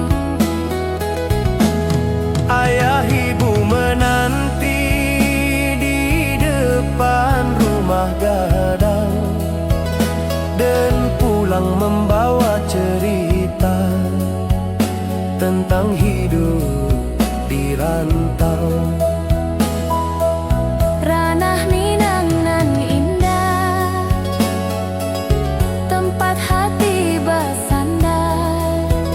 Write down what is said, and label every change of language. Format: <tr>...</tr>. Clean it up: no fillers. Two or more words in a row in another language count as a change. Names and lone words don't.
<id>Ayah ibu menanti di depan rumah gadang dan pulang membawa cerita tentang hidup di rantau.</id> <min>ranah Minang nan indah,</min> <id>tempat hati bersandar.</id>